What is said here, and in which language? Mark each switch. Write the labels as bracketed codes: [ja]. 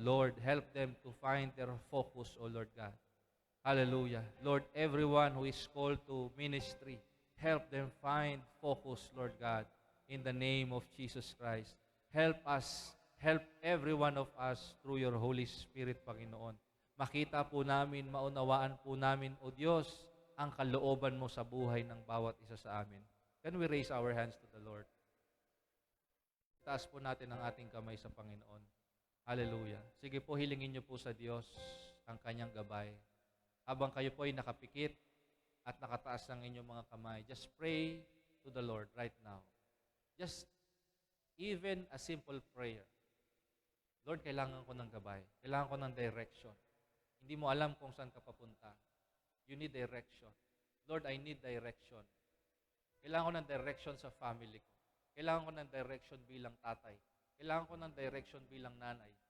[en] Lord, help them to find their focus, O Lord God. Hallelujah. Lord, everyone who is called to ministry, help them find focus, Lord God, in the name of Jesus Christ. Help us, help every one of us through your Holy Spirit, [tl] Panginoon. Makita po namin, maunawaan po namin, O Diyos, ang kalooban mo sa buhay ng bawat isa sa amin. [en] Can we raise our hands to the Lord? [tl] Taas po natin ang ating kamay sa Panginoon. Hallelujah. Sige po, hilingin niyo po sa Diyos ang kanyang gabay. Habang kayo po ay nakapikit at nakataas ng inyong mga kamay, [en] just pray to the Lord right now. Just even a simple prayer. [tl] Lord, kailangan ko ng gabay. Kailangan ko ng direction. Hindi mo alam kung saan ka papunta. [en] You need direction. Lord, I need direction. [tl] Kailangan ko ng direction sa family ko. Kailangan ko ng direction bilang tatay. Kailangan ko ng direction bilang nanay.